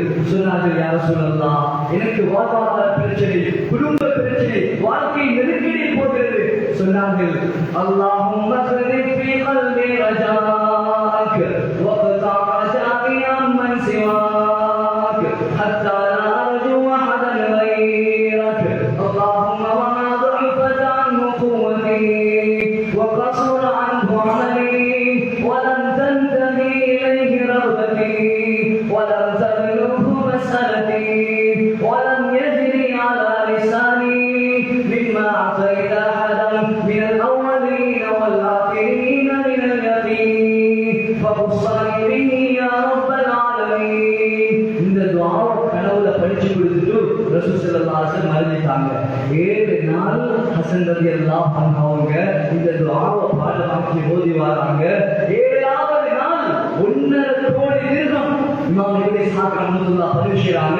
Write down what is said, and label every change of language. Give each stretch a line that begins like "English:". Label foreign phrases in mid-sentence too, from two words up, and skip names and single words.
Tamil: சொன்னார்கள்,
Arabic: يا رسول الله,
Tamil: எனக்கு வாழ்வாதார பிரச்சனை, குடும்ப பிரச்சனை, வாழ்க்கை நெருக்கடியில் போகிறது.
Arabic: சொன்னார்கள், اللهم اقذف في قلبي رجاءك واقطع رجائي عمن سواك حتى لا أرجو أحدا غيرك اللهم وما ضعفت عنه قوتي وقصر عنه عملي ولم تنتهي إليه رغبتي ولم تبلغه مسألتي ولم يجري على لساني مما أعطيت أحدا من الأولين والآخرين من اليقين فأوصني به يا رب العالمين.
Tamil: இந்த துஆவை கனவுல படிச்சு கொடுத்துட்டு ரசூல்
Arabic: صلى الله عليه وسلم
Tamil: அறிவித்தாங்க. 7 நாள் ஹசன்
Arabic: رضي الله عنه
Tamil: அவங்க இந்த துஆவை பாடமாக்கி ஓதி வராங்க. 7வது நாள் 1.5 கோடி திர்ஹம் இமாம் இப்னு இஸ்ஹாக் ரஹ்மத்துல்லாஹி பதிவு செய்றாங்க.